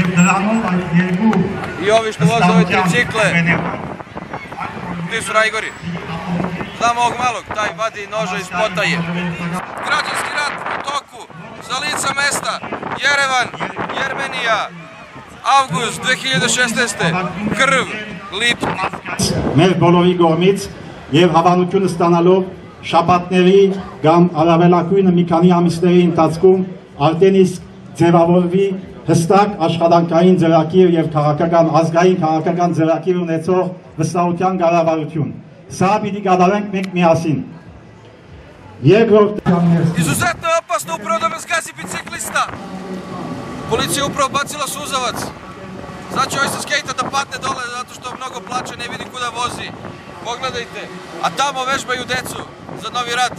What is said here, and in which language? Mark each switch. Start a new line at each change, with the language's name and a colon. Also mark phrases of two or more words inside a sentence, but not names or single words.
Serbian: I ovi što voze ove tricikle, ti su najgori. Znam ovog malog, taj vadi noža iz potaje. Građanski rat u toku, za lica mesta, Jerevan, Jermenija, avgust 2016. Krv, Lipnik.
Armenian: Մեր բոլորի կողմից եւ հավանություն ստանալով շաբաթների կամ առավելագույնը մի քանի ամիսների ընթացքում Արտենիս ձևավորվի հստակ աշխատանքային ծրագիր եւ ազգային քաղաքական ծրագիր ունեցող վստահության կառավարություն։ Սա պիտի կատարենք մենք միասին։
Serbian: Izuzetno je opasno upravo da me zgazi biciklista. Policija je upravo bacila suzavac. Znači ovaj sa skejta da padne dole zato što mnogo plače, ne vidi kuda vozi. Pogledajte. A tamo vežbaju decu za novi rat.